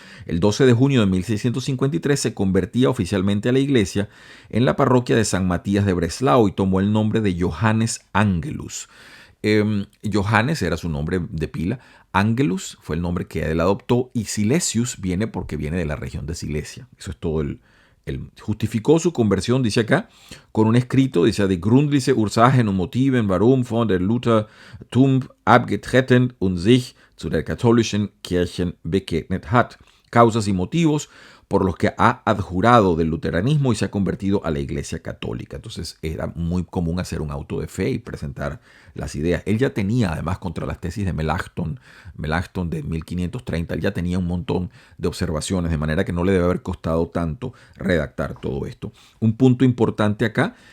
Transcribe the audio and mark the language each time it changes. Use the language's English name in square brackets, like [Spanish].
[Spanish] El 12 de junio de 1653 se convertía oficialmente a la iglesia en la parroquia de San Matías de Breslau y tomó el nombre de Johannes Angelus. Johannes era su nombre de pila, Angelus fue el nombre que él adoptó y Silesius viene porque viene de la región de Silesia. Eso es todo. Él justificó su conversión, dice acá, con un escrito, dice: [German] Die gründliche Ursachen und Motiven, warum von der Luthertum abgetreten und sich zu der katholischen Kirche bekehrt hat. [Spanish] Causas y motivos por los que ha adjurado del luteranismo y se ha convertido a la Iglesia Católica. Entonces era muy común hacer un auto de fe y presentar las ideas. Él ya tenía, además, contra las tesis de Melanchthon de 1530, él ya tenía un montón de observaciones, de manera que no le debe haber costado tanto redactar todo esto. Un punto importante acá,